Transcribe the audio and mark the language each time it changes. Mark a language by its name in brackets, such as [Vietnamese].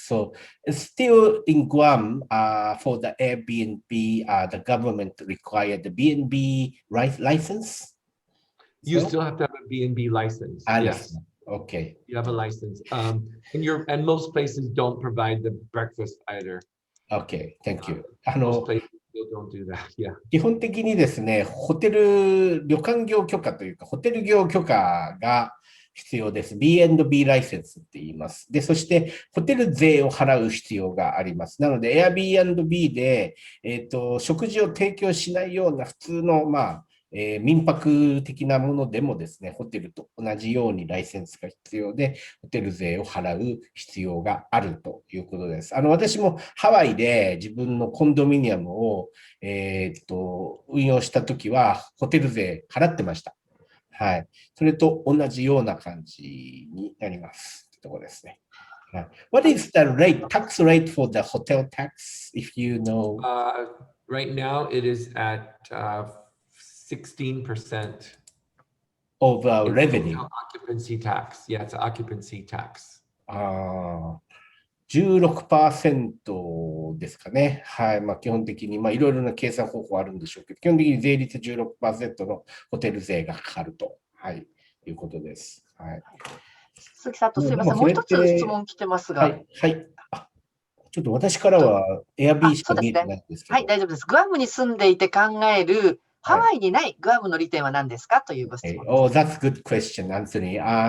[English] So still in Guam, for the Airbnb, the government required the B&B license. You still have to have a B&B license. Yes. Okay. You have a license. And most places don't provide the breakfast either. Okay. Thank you. Most places still don't do that. Yeah. [Japanese] 基本的にですね、旅館業許可というか、ホテル業許可が必要です。 B&B ライセンスって言います。で、そして、ホテル税を払う必要があります。なので、Airbnb で、食事を提供しないような普通の、民泊的なものでもですね、ホテルと同じようにライセンスが必要で、ホテル税を払う必要があるということです。私もハワイで自分のコンドミニアムを、運用したときは、ホテル税払ってました。はい。それと同じような感じになります。というところですね。 [English] What is the tax rate for the hotel tax, if you know? Right now, it is at 16% of revenue. Occupancy tax. Yeah, it's an occupancy tax. [Japanese] 16% ですかね。はい。基本的に、いろいろな計算方法あるんでしょうけど、基本的に税率 16% のホテル税がかかると、いうことです。はい。鈴木さんとすみません。もう一つ質問来てますが。はい。ちょっと私からは Airbnb しか見えてないんですけど。はい、大丈夫です。グアムに住んでいて考えるハワイにないグアムの利点は何ですかというご質問です。 [English] Oh, that's a good question, Anthony.